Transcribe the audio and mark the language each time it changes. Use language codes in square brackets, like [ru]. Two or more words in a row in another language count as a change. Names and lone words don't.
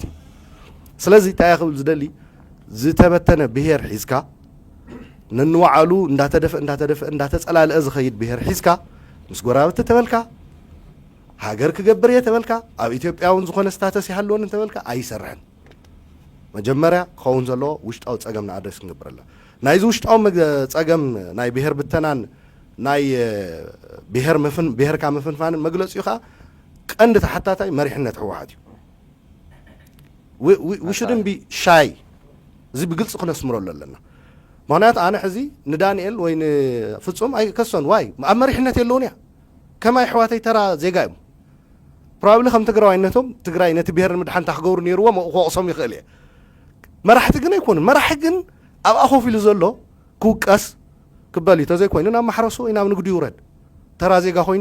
[ti] እዩ ስለዚ እንታይ ክብል ዝደሊ ዝተበተነ ብሄር ሒዝካ ነንባዕሉ እንዳተደፍእ እንዳተፀላልአ ዝኸይድ ብሄር ሒዝካ ምስ ጎራብቲ ተበልካ ሃገር ክገብር እየ ተበልካ ኣብ ኢትዮጵያውን ዝኾነ ስታተስ ይሃልዎን ተበልካ ኣይሰርሕን መጀመርያ ክኸውን ዘለዎ ውሽጣዊ ፀገምና ኣድረስ ክንገብር ኣለና ናይዚ ውሽጣዊ ፀገም ናይ ብሄር ብተናን ናይ ብሄርካ ምፍንፋንን መግለፂኡ ከዓ ቀንዲ ተሓታታይ መሪሕነት ሕወሓት እዩ [en] we shouldn't be shy [ti] እዚ ብግልፂ ክነስምረሉ ኣለና ምክንያቱ ኣነ ሕዚ ንዳንኤል ወይ ንፍፁም ኣይከሶን ዋይ ኣብ መሪሕነት የለውን እያ ከማይ ኣሕዋተይ ተራ ዜጋ እዮም ፕሮባብሊ ከም ትግራዋይነቶም ትግራይ ነቲ ብሄር ንምድሓን ታክገብሩ ነይርዎም ክወቕሶም ይኽእል እየ መራሕቲ ግን ኣይኮኑን መራሒ ግን ኣብ ኣኾፍ ኢሉ ዘሎ ክውቀስ ክበል እዩ ተዘይኮይኑ ናብ ማሕረሱ ወይ ናብ ንግዲ ይውረድ ተራ ዜጋ ኮይኑ